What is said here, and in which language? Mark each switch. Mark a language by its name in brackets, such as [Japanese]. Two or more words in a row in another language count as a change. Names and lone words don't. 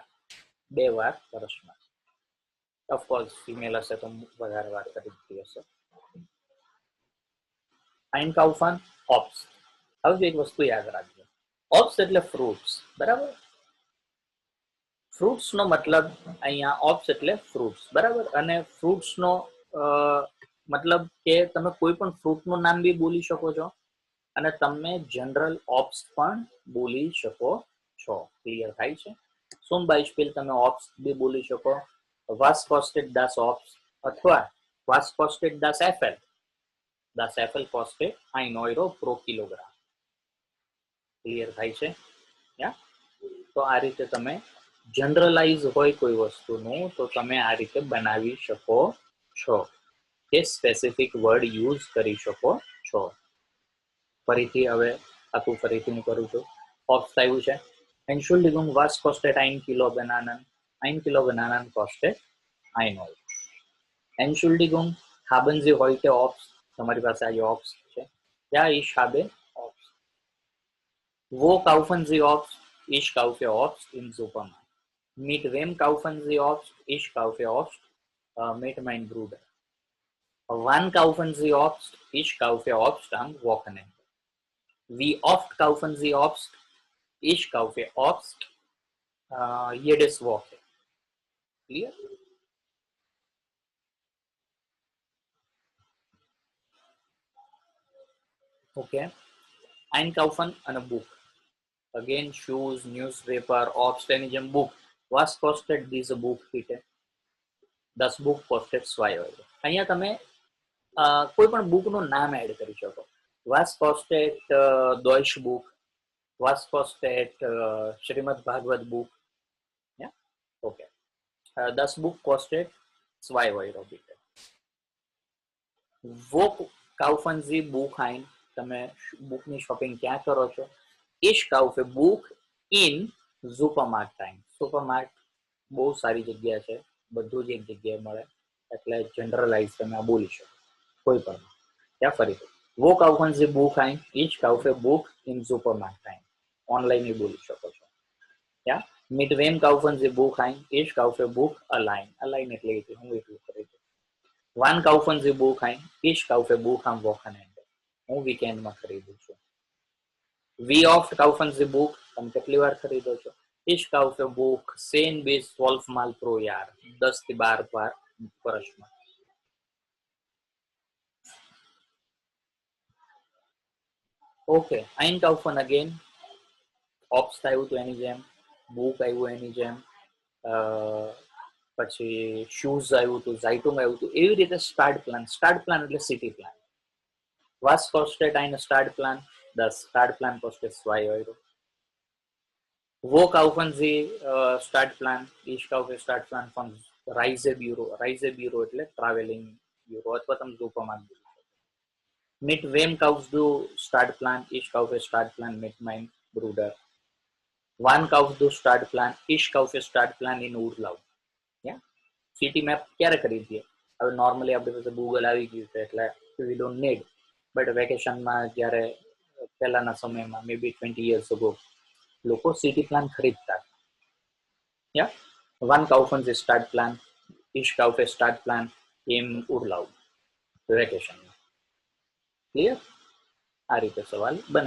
[Gujarati] 2 વાર વર્ષમાં. ઓફકોર્સ ફિમેલ હશે તો વધારે વાર ખરીદતી હશે. [German] Einkaufen Obst. [Gujarati] હવે એક વસ્તુ યાદ રાખજો. Obst એટલે ફ્રૂટ્સ, બરાબર? ફ્રૂટ્સ નો મતલબ અહીંયા ઓપ્સ એટલે ફ્રૂટ્સ, બરાબર? અને ફ્રૂટ્સ નો મતલબ કે તમે કોઈ પણ ફ્રૂટ નું નામ બી બોલી શકો છો અને તમે જનરલ ઓપ્સ પણ બોલી શકો છો. ક્લિયર થાય છે? [German] zum Beispiel [Gujarati] તમે ઓપ્સ બી બોલી શકો. [German] Was kostet das Obst? અથવા was kostet das Apfel? Das Apfel kostet 1 Euro pro Kilogramm. [Gujarati] ક્લિયર થાય છે? યા તો આ રીતે તમે જનરલાઇઝ હોય કોઈ વસ્તુનું તો તમે આ રીતે બનાવી શકો છો કે સ્પેસિફિક વર્ડ યુઝ કરી શકો છો. ફરીથી હવે આખું ફરીથી હું કરું છું. ઓપ્સ આવ્યું છે. [German] Entschuldigung, was kostet 1 Kilo Bananen? 1 Kilo Bananen kostet 1 Euro. Entschuldigung, haben Sie heute Obst? [Gujarati] તમારી પાસે આજે ઓપ્સ છે? [German] Ja, ich habe Obst. Wo kaufen Sie Obst? Ich kaufe Obst im Supermarkt. Mit wem kaufen Sie Obst? Ich kaufe Obst mit meinem Bruder. Wann kaufen Sie Obst? Ich kaufe Obst am Wochenende. Wie oft kaufen Sie Obst? Ich kaufe Obst jedes Woche. [English] Clear? Okay. Einkaufen અને book. Again, shoes, newspaper, [Gujarati] Obst એની જેમ book. [German] Was kostet diese Buch bitte? Das Buch kostet 2 Euro. [Gujarati] અહીંયા તમે કોઈ પણ બુક નું નામ એડ કરી શકો. [German] Was kostet Deutsch Buch? Was kostet Srimad Bhagavad Buch? [English] Yeah? Okay. [German] Das Buch kostet 2 Euro bitte. Wo kaufen Sie Buch ein? [Gujarati] તમે બુક ની શોપિંગ ક્યાં કરો છો? [German] Ich kaufe Buch in Supermarkt ein. [Gujarati] Supermarkt બહુ સારી જગ્યા છે, બધું જ એક જગ્યાએ મળે, એટલે જનરલાઇઝ તમે આ બોલી શકો કોઈ પણ. ત્યાં ફરીથી [German] Wo kaufen Sie Buch ein? Ich kaufe Buch im Supermarkt ein. [Gujarati] ઓનલાઈન એ બોલી શકો છો. [German] Ja? Mit wem kaufen Sie Buch ein? Ich kaufe Buch allein. Allein [Gujarati] એટલે હું એટલું ખરીદું. [German] Wann kaufen Sie Buch ein? Ich kaufe Buch am Wochenende. [Gujarati] હું વીકેન્ડમાં ખરીદું છું. [German] Wie oft kaufen Sie Buch? [Gujarati] તમે કેટલી વાર ખરીદો છો? [German] Ich kaufe Buch 10 bis 12 Mal pro Jahr. [Gujarati] 10 થી 12 વાર વર્ષમાં. [English] Okay, Einkaufen again. [Gujarati] Ops આવ્યું તો એની જેમ, બુક આવ્યું એની જેમ, પછી શૂઝ આવ્યું હતું, ઝાઇટુંગ આવ્યું હતું. એવી રીતે સ્ટાર્ટ પ્લાન એટલે [English] city plan. [German] Was kostet ein Startplan? Das Startplan kostet 2 Euro. Wo kaufen Sie Startplan? Ich kaufe Startplan von Reisebüro. [Gujarati] Reisebüro એટલે ટ્રાવેલિંગ બ્યુરો અથવા તમે સુપરમાર્કેટ. [German] Mit wem kaufst du Startplan? Ich kaufe Startplan mit meinem Bruder. Wann kaufst du Startplan? Ich kaufe Startplan in Urlaub. [English] Yeah? city map [Gujarati] ક્યારે ખરીદીએ? હવે નોર્મલી આપણી પાસે ગૂગલ આવી ગયું છે એટલે [English] we don't need. [Gujarati] બટ વેકેશનમાં જ્યારે પહેલાના સમયમાં મેબી [English] 20 years ago [Gujarati] લોકો [English] city plan [Gujarati] ખરીદતા. [English] Yeah? [German] Wann kaufen Sie Startplan? Ich kaufe Startplan im Urlaub. [Gujarati] વેકેશનમાં. ક્લિયર? આ રીતે સવાલ બને.